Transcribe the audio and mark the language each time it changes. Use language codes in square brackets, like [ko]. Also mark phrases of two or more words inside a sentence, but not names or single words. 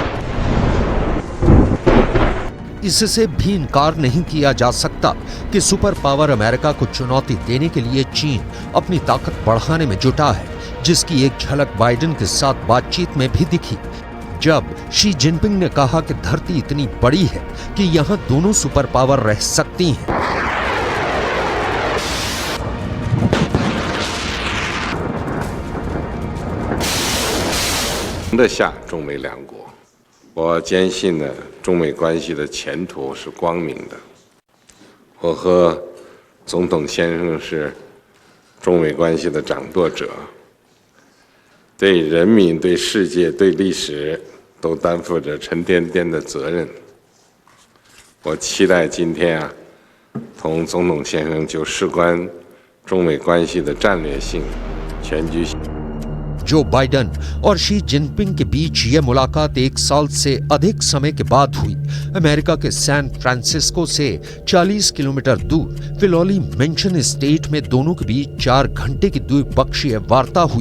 [hi] इससे भी इनकार नहीं किया जा सकता कि [en] super power [hi] अमेरिका को चुनौती देने के लिए चीन अपनी ताकत बढ़ाने में जुटा है, जिसकी एक झलक बाइडेन के साथ बातचीत में भी दिखी, जब शी जिनपिंग ने कहा कि धरती इतनी बड़ी है कि यहां दोनों [en] super power [hi] रह सकती हैं। [zh] 中美两国，我坚信呢，中美关系的前途是光明的。我和总统先生是中美关系的掌舵者，对人民、对世界、对历史都担负着沉甸甸的责任。我期待今天啊，同总统先生就事关中美关系的战略性、全局性。 [hi] जो बाइडेन और शी जिनपिंग के बीच यह मुलाकात 1 साल से अधिक समय के बाद हुई। अमेरिका के सैन फ्रांसिस्को से 40 किलोमीटर दूर फिलौली मेंशन स्टेट में दोनों के बीच 4 घंटे की द्विपक्षीय वार्ता हुई।